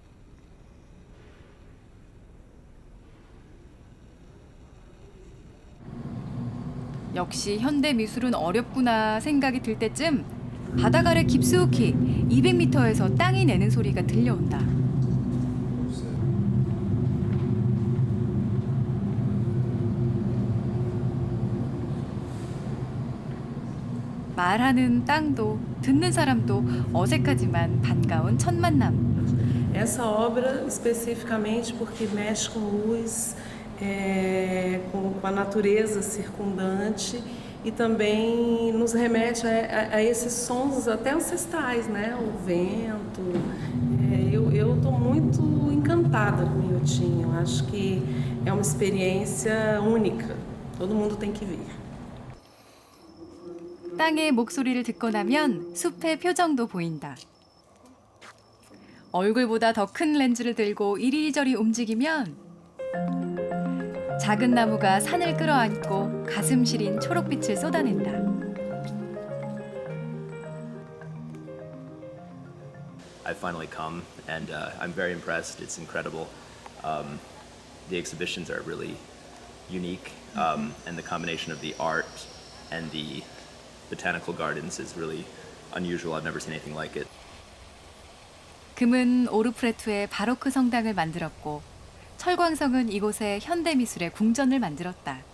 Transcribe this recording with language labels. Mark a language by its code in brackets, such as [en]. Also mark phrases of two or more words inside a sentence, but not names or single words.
[ko] 역시 현대 미술은 어렵구나 생각이 들 때쯤 바닥 아래 깊숙이 200m에서 땅이 내는 소리가 들려온다. 말하는 땅도 듣는 사람도 어색하지만 반가운 첫 만남. [pt] Essa obra especificamente porque mexe com luz, com a natureza circundante e também nos remete a esses sons até ancestrais, né? O vento. Eu estou muito encantada com o Inhotim. Eu acho que é uma experiência única. Todo mundo tem que vir. [ko] 땅의 목소리를 듣고 나면 숲의 표정도 보인다. 얼굴보다 더 큰 렌즈를 들고 이리저리 움직이면 작은 나무가 산을 끌어안고 가슴 시린 초록빛을 쏟아낸다. [en] I've finally come and I'm very impressed. It's incredible. The exhibitions are really unique and the combination of the art and the botanical gardens is really unusual. I've never seen anything like it. [ko] 금은 오르프레투의 바로크 성당을 만들었고 철광성은 이곳에 현대미술의 궁전을 만들었다.